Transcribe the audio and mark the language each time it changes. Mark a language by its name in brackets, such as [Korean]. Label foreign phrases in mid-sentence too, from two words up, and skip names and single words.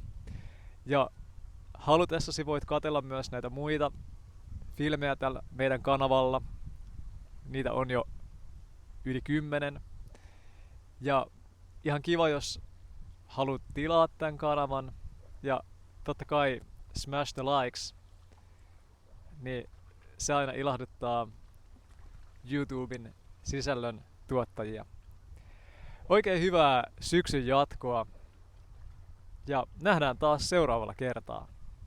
[Finnish] Ja halutessasi voit katsella myös näitä muita filmejä tällä meidän kanavalla. Niitä on jo yli 10. Ja ihan kiva, jos haluat tilaa tämän kanavan. Ja totta kai [English] smash the likes. [Finnish] Niin se aina ilahduttaa YouTuben sisällön tuottajia. Oikein hyvää syksyn jatkoa. Ja nähdään taas seuraavalla kertaa.